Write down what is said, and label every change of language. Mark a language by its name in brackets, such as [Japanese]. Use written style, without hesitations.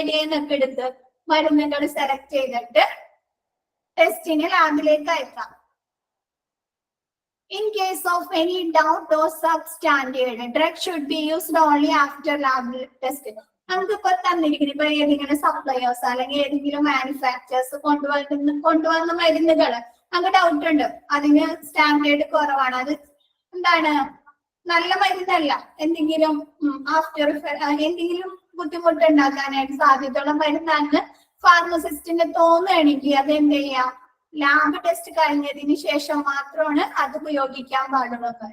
[Malayalam] ഇടയിന്നൊക്കെ എടുത്ത് മരുന്നുകൾ സെലക്ട് ചെയ്തിട്ട് ടെസ്റ്റിന് ലാബിലേക്ക് അയക്കാം. [English] In case of any doubt or substandard, drug should be used only after lab test. [Malayalam] നമുക്കിപ്പോ തന്നിരിക്കുന്നത് ഇപ്പൊ ഏതെങ്കിലും സപ്ലയേഴ്സ് അല്ലെങ്കിൽ ഏതെങ്കിലും മാനുഫാക്ചേഴ്സ് കൊണ്ടുവന്ന മരുന്നുകൾ നമുക്ക് ഡൗട്ട് ഉണ്ട്, അതിന് സ്റ്റാൻഡേർഡ് കുറവാണ്, അത് എന്താണ് നല്ല മരുന്നല്ല, എന്തെങ്കിലും ആഫ്റ്റർ എന്തെങ്കിലും ബുദ്ധിമുട്ട് ഉണ്ടാക്കാനായിട്ട് സാധ്യതയുള്ള മരുന്നാണ് ഫാർമസിസ്റ്റിന് തോന്നുകയാണെങ്കിൽ അത് എന്ത് ചെയ്യാം, ലാബ് ടെസ്റ്റ് കഴിഞ്ഞതിന് ശേഷം മാത്രമാണ് അത് ഉപയോഗിക്കാൻ പാടുള്ളൂ.